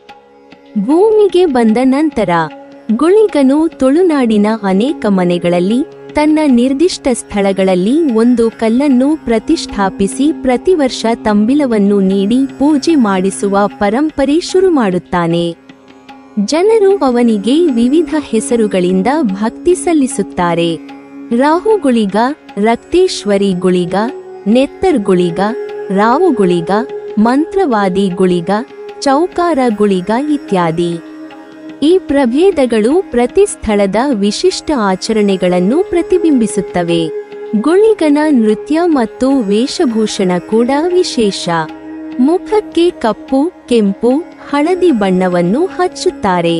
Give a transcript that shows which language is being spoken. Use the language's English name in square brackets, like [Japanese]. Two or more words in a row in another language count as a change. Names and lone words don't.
[Kannada] ಭೂಮಿಗೆ ಬಂದ ನಂತರ ಗುಳಿಗನು ತುಳುನಾಡಿನ ಅನೇಕ ಮನೆಗಳಲ್ಲಿ ತನ್ನ ನಿರ್ದಿಷ್ಟ ಸ್ಥಳಗಳಲ್ಲಿ ಒಂದು ಕಲ್ಲನ್ನು ಪ್ರತಿಷ್ಠಾಪಿಸಿ ಪ್ರತಿ ವರ್ಷ ತಂಬಿಲವನ್ನು ನೀಡಿ ಪೂಜೆ ಮಾಡಿಸುವ ಪರಂಪರೆ ಶುರು ಮಾಡುತ್ತಾನೆ. ಜನರು ಅವನಿಗೆ ವಿವಿಧ ಹೆಸರುಗಳಿಂದ ಭಕ್ತಿ ಸಲ್ಲಿಸುತ್ತಾರೆ. ರಾಹು ಗುಳಿಗ, ರಕ್ತೇಶ್ವರಿ ಗುಳಿಗ, ನೆತ್ತರ್ ಗುಳಿಗ, ರಾವು ಗುಳಿಗ, ಮಂತ್ರವಾದಿ ಗುಳಿಗ, ಚೌಕಾರ ಗುಳಿಗ ಇತ್ಯಾದಿ. ಈ ಪ್ರಭೇದಗಳು ಪ್ರತಿ ಸ್ಥಳದ ವಿಶಿಷ್ಟ ಆಚರಣೆಗಳನ್ನು ಪ್ರತಿಬಿಂಬಿಸುತ್ತವೆ. ಗುಳಿಗನ ನೃತ್ಯ ಮತ್ತು ವೇಷಭೂಷಣ ಕೂಡ ವಿಶೇಷ. ಮುಖಕ್ಕೆ ಕಪ್ಪು, ಕೆಂಪು, ಹಳದಿ ಬಣ್ಣವನ್ನು ಹಚ್ಚುತ್ತಾರೆ.